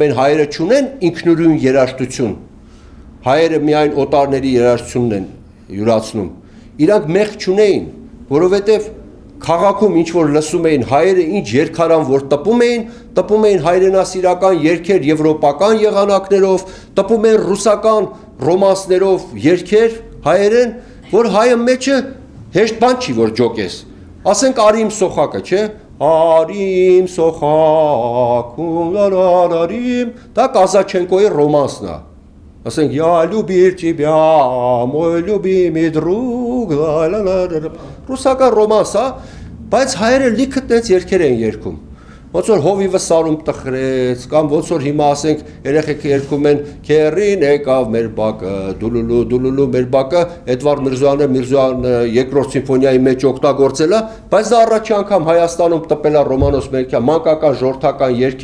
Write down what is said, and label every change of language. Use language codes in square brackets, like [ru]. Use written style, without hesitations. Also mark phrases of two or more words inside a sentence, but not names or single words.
[hy] են հայերը չունեն ինքնուրույն երաժշտություն, հայերը միայն օտարների երաժշտությունն են յուրացնում, իրանք մեղք չունեին, որովհետև քաղաքում ինչ որ լսում էին հայերը ինչ երգարան որ տպում էին հայրենասիրական երգեր եվրոպական եղանակներով, տպում էին ռուսական ռոմանսներով երգեր հայերեն, որ հայը մեջը հեշտ բան չի որ ջոկես։ Ասենք Արիմ Սոխակը, չէ՞։ Արիմ Սոխակ, արիմ, դա Կազաչենկոյի ռոմանսն է։ Ասենք [ru] «Я любил тебя, мой любимый друг», [hy] ռուսական ռոմանս է, բայց հայերը լիքը տենց երգեր են երգում։ Ոնց որ հովիվը սարում տխրեց, կամ ոնց որ հիմա ասենք երեխեքը երգում են «Քերին եկավ մեր բակը, դուլուլու դուլուլու մեր բակը», Էդվարդ Միրզոյանը երկրորդ սիմֆոնիայի մեջ օգտագործել է, բայց դա առաջի անգամ Հայաստանում տպել է Ռոմանոս Մելիքյան մանկական ժողովրդական